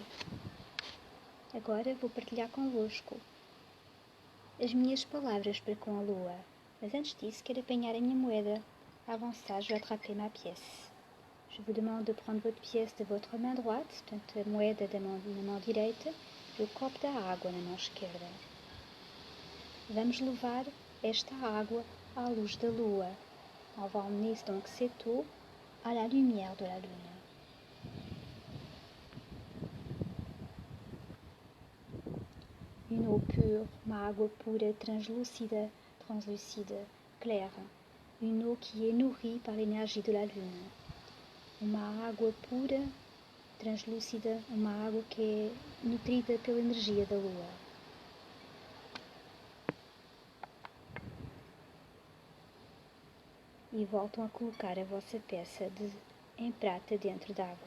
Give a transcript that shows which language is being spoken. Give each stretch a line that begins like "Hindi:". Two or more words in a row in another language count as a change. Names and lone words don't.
Portuguese: Agora vou partilhar convosco as minhas palavras para com a lua. Mas antes disso, quero apanhar a minha moeda. Avançar,
French: je vais attraper ma pièce. Je vous demande de prendre votre pièce de votre main droite,
Portuguese: portanto a moeda na mão direita e o copo da água na mão esquerda. Vamos levar esta água à luz da lua.
French: On va emmener donc cette eau à la lumière de la lune. Une eau pure,
Portuguese: uma água pura,
French: translucide, claire. Une eau qui est nourrie par l'énergie de la lune.
Portuguese: Uma água pura, translúcida, uma água que é nutrida pela energia da lua. E voltam a colocar a vossa peça em prata dentro d'água.